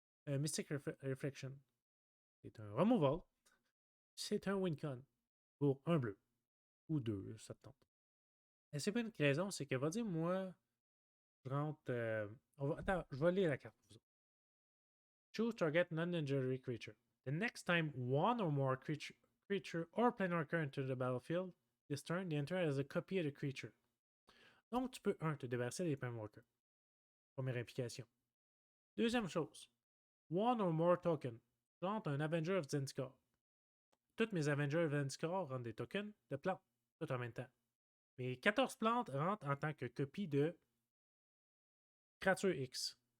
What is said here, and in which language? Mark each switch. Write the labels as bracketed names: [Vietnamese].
[French] Mystic Reflection. C'est un removal. C'est un win-con pour un bleu. Ou deux, ça te tente. Et c'est pas une raison, c'est qu'elle va dire, moi, je rentre. Attends, je vais lire la carte pour vous. [English] Choose target non-legendary creature. The next time one or more creature or planewalker enter the battlefield, this turn, the enter as a copy of the creature. [French] Donc, tu peux, te débarrasser des planewalkers. Première implication. Deuxième chose, [English] one or more token. [French] Je rentre un Avenger of Zendikar. Toutes mes Avengers of Zendikar rentrent des tokens de plantes, tout en même temps. Mes 14 plantes rentrent en tant que copie de créature X.